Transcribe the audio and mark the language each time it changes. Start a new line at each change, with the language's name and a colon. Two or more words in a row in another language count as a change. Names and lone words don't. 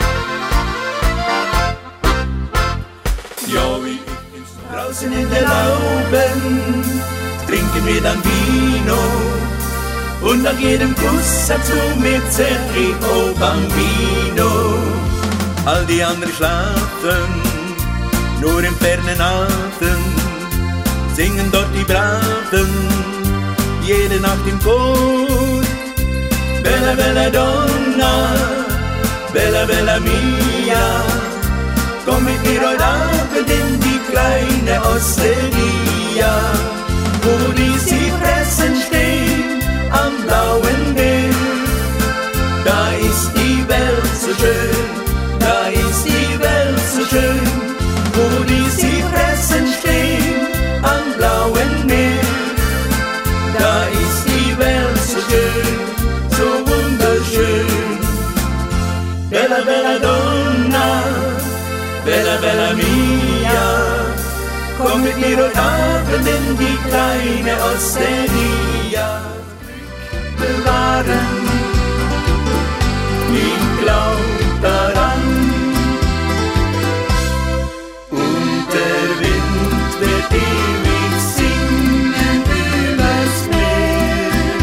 German: Ja, wie ich draußen in der Lauben trinken wir dann Vino und nach jedem Kuss dazu mit Sergio Bambino. All die anderen schlafen, nur im fernen Atem, singen dort die Braven, jede Nacht im Chor.
Italian: Bella, bella Donna, bella, bella mia,
German: komm mit mir heute Abend in die kleine Osteria, wo die Zypressen stehen am blauen Meer. Da ist die Welt so schön, da ist die Welt so schön, wo die Zypressen stehen am blauen Meer. Da ist die Welt so schön, so wunderschön.
Italian: Bella, bella Donna, bella, bella mia,
German: komm mit mir heute Abend in die kleine Osteria. Bewahren, ich glaub daran. Und der Wind wird ewig singen übers Meer.